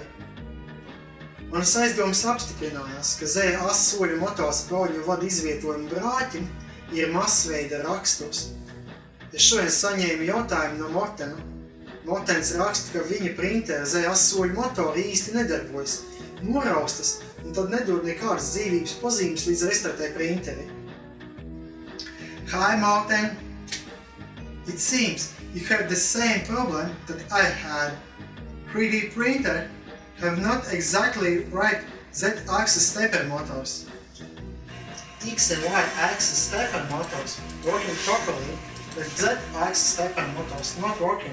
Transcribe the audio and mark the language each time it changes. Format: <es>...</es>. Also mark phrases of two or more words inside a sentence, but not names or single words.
<lv>Manas aizdomas apstiprinājās, ka Z-as soļu motors pauļu vadu izvietojumu brāķim ir masveida raksturs. Es šodien saņēmu jautājumu no Mortena. Mortens raksta, ka viņa printera Z-as soļu motori īsti nedarbojas, noraustas un tad nedod nekādas dzīvības pazīmes līdz restartē printeri.</lv> <en>Hi Morten! It seems you have the same problem that I had. 3D printer have not exactly right Z-axis stepper motors. X and Y-axis stepper motors working properly, but Z-axis stepper motors not working.</en>